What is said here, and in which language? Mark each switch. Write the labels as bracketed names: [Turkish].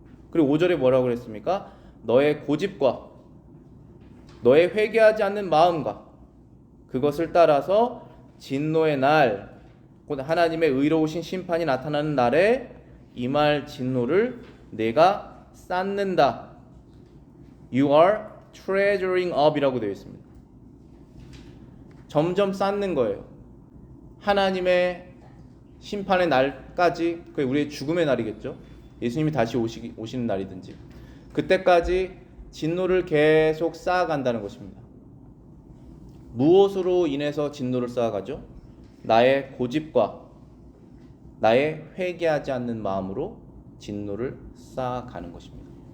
[Korean] 그리고 5절에 뭐라고 그랬습니까? 너의 고집과 너의 회개하지 않는 마음과 그것을 따라서 진노의 날, 곧 하나님의 의로우신 심판이 나타나는 날에 임할 진노를 내가 쌓는다. [English] You are treasuring up [Korean] 이라고 되어 있습니다. 점점 쌓는 거예요. 하나님의 심판의 날까지, 그게 우리의 죽음의 날이겠죠. 예수님이 다시 오시는 날이든지 그때까지 진노를 계속 쌓아간다는 것입니다. 무엇으로 인해서 진노를 쌓아가죠? 나의 고집과 나의 회개하지 않는 마음으로 진노를 쌓아가는 것입니다.